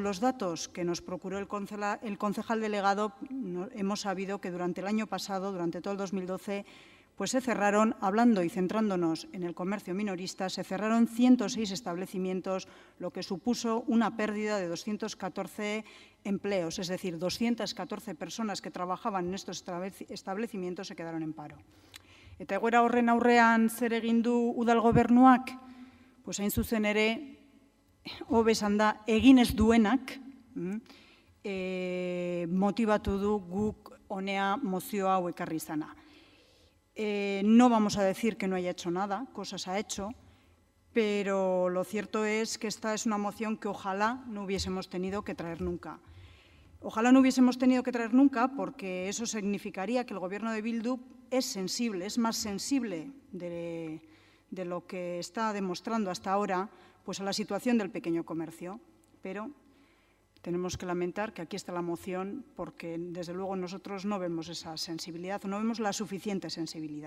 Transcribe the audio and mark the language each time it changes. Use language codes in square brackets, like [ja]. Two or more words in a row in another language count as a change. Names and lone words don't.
[es] los datos que nos procuró el concejal delegado, hemos sabido que durante el año pasado, durante todo el 2012, pues se cerraron, hablando y centrándonos en el comercio minorista, se cerraron 106 establecimientos, lo que supuso una pérdida de 214 empleos, es decir, 214 personas que trabajaban en estos establecimientos se quedaron en paro. [eu] Eta egoera horren aurrean zer egin du udal gobernuak? Pues hain zuzen ere, hobe esan da, egin ez duenak motibatu du guk honea mozio hau ekarri izana. [es] No vamos a decir que no haya hecho nada, cosas ha hecho, pero lo cierto es que esta es una moción que ojalá no hubiésemos tenido que traer nunca. Ojalá no hubiésemos tenido que traer nunca porque eso significaría que el Gobierno de Bildu es sensible, es más sensible de lo que está demostrando hasta ahora pues a la situación del pequeño comercio, pero tenemos que lamentar que aquí está la moción porque, desde luego, nosotros no vemos esa sensibilidad, no vemos la suficiente sensibilidad.